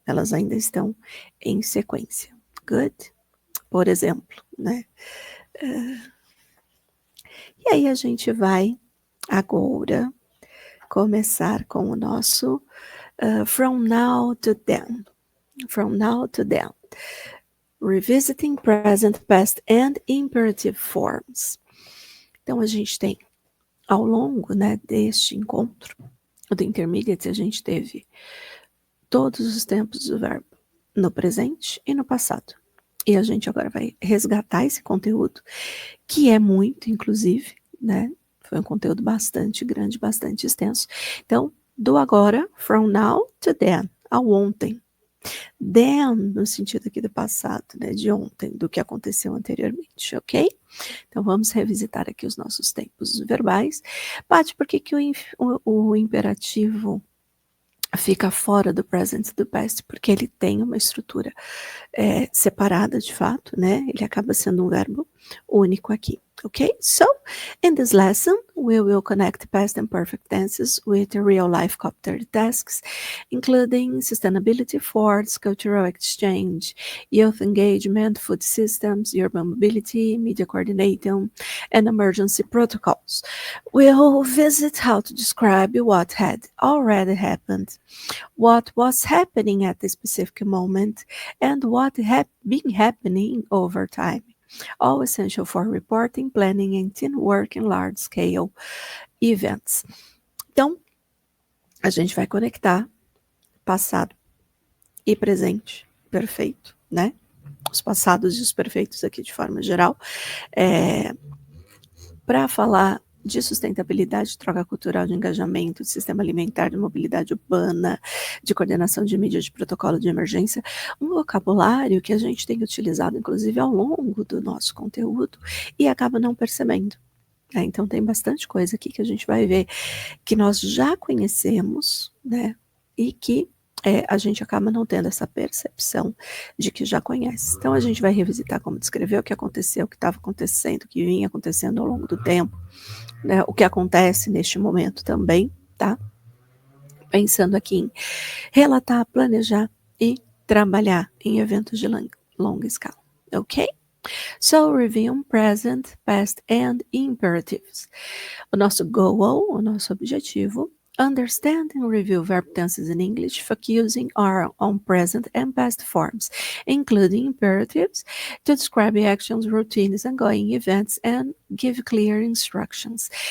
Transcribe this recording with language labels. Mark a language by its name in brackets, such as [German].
[Portuguese] Elas ainda estão em sequência. [English] Good? [Portuguese] Por exemplo, né? E aí a gente vai agora começar com o nosso [English] from now to then. From now to then. Revisiting present, past and imperative forms. [Portuguese] Então a gente tem ao longo, né, deste encontro do Intermediate, a gente teve todos os tempos do verbo no presente e no passado. E a gente agora vai resgatar esse conteúdo, que é muito, inclusive, né? Foi um conteúdo bastante grande, bastante extenso. Então, do agora, [English] from now to then, [Portuguese] ao ontem. Then, no sentido aqui do passado, né? De ontem, do que aconteceu anteriormente, ok? Então, vamos revisitar aqui os nossos tempos verbais. Paty, por que o imperativo fica fora do present e do past? Porque ele tem uma estrutura separada, de fato, né? Ele acaba sendo um verbo único aqui. [English] Okay, so in this lesson, we will connect past and perfect tenses with real-life copter tasks, including sustainability efforts, cultural exchange, youth engagement, food systems, urban mobility, media coordinating, and emergency protocols. We'll visit how to describe what had already happened, what was happening at the specific moment, and what had been happening over time. All essential for reporting, planning, and teamwork in large-scale events. [Portuguese] Então, a gente vai conectar passado e presente perfeito, né? Os passados e os perfeitos aqui de forma geral, para falar de sustentabilidade, troca cultural, de engajamento, de sistema alimentar, de mobilidade urbana, de coordenação de mídia, de protocolo de emergência, um vocabulário que a gente tem utilizado, inclusive, ao longo do nosso conteúdo e acaba não percebendo. Então, tem bastante coisa aqui que a gente vai ver que nós já conhecemos, né, e que a gente acaba não tendo essa percepção de que já conhece. Então, a gente vai revisitar como descrever o que aconteceu, o que estava acontecendo, o que vinha acontecendo ao longo do tempo, né, o que acontece neste momento também, tá? Pensando aqui em relatar, planejar e trabalhar em eventos de longa escala, ok? [English] So, review present, past and imperatives. [Portuguese] O nosso goal, o nosso objetivo, [English] understand and review verb tenses in English, focusing on present and past forms, including imperatives, to describe actions, routines, ongoing events, and give clear instructions.